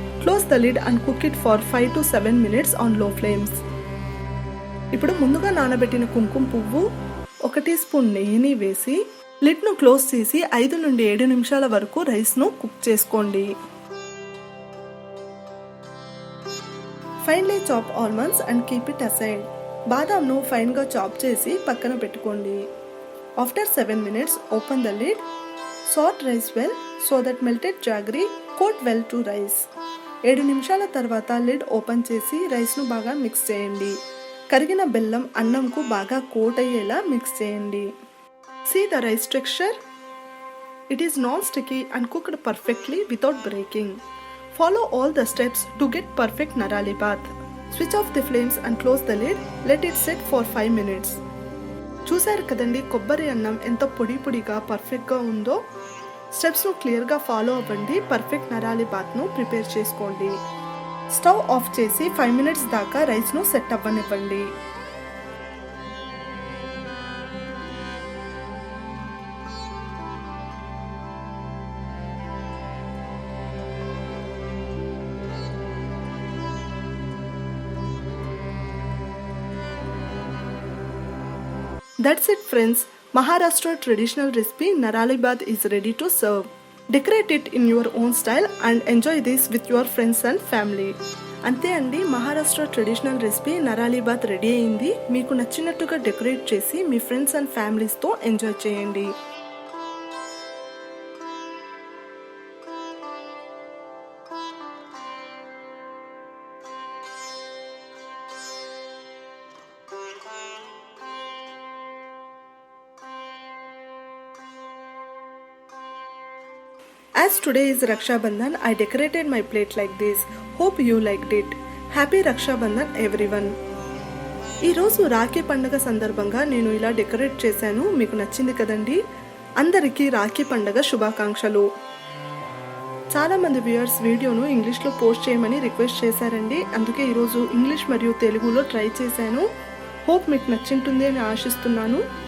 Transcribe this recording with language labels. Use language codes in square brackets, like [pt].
[en] Close the lid and cook it for 5 to 7 minutes on low flames. [te] ఇప్పుడు ముందుగా నానబెట్టిన కుంకుమ పువ్వు 1 టీ స్పూన్ నెయ్యిని వేసి లిడ్ను క్లోజ్ చేసి 5 నుండి 7 నిమిషాల వరకు రైస్ను కుక్ చేసుకోండి. [en] Finely chop almonds and keep it aside. [te] బాదాంను ఫైన్గా చాప్ చేసి పక్కన పెట్టుకోండి. [en] After 7 minutes, open the lid. Sort rice well so that melted jaggery coat well to rice. [te] 7 నిమిషాల తర్వాత లిడ్ ఓపెన్ చేసి రైస్ను బాగా మిక్స్ చేయండి. కరిగిన బెల్లం అన్నంకు బాగా కోట్ అయ్యేలా మిక్స్ చేయండి. [en] See the rice texture? It is non-sticky and cooked perfectly without breaking. Follow all the steps to get perfect narali bath. Switch off the flames and close the lid. Let it sit for 5 minutes. [te] చూసారు కదండి కొబ్బరి అన్నం ఎంత పొడి పొడిగా పర్ఫెక్ట్గా ఉందో. స్టెప్స్ను క్లియర్గా ఫాలో అవ్వండి. పర్ఫెక్ట్ నరాలి బాత్ను ప్రిపేర్ చేసుకోండి. స్టవ్ ఆఫ్ చేసి 5 మినిట్స్ దాకా రైస్ను సెట్ అవ్వనివ్వండి. [en] That's it friends. Maharashtra traditional recipe Narali Bath is ready to serve. Decorate it in your own style and enjoy this with your friends and family. [te] అంతే అండి, Maharashtra traditional recipe Narali bath ready అయింది. మీకు నచ్చినట్టుగా decorate చేసి మీ friends and ఫ్యామిలీస్తో enjoy చేయండి. [en] As today is Raksha Bandhan, I decorated my plate like this. Hope you liked it. Happy Raksha Bandhan everyone. [te] ఈరోజు రాఖీ పండుగ సందర్భంగా నేను ఇలా డెకరేట్ చేశాను. మీకు నచ్చింది కదండి. అందరికీ రాఖీ పండుగ శుభాకాంక్షలు. చాలామంది వ్యూయర్స్ వీడియోను ఇంగ్లీష్లో పోస్ట్ చేయమని రిక్వెస్ట్ చేశారండి. అందుకే ఈరోజు ఇంగ్లీష్ మరియు తెలుగులో ట్రై చేశాను. హోప్ మీకు నచ్చింటుంది అని ఆశిస్తున్నాను.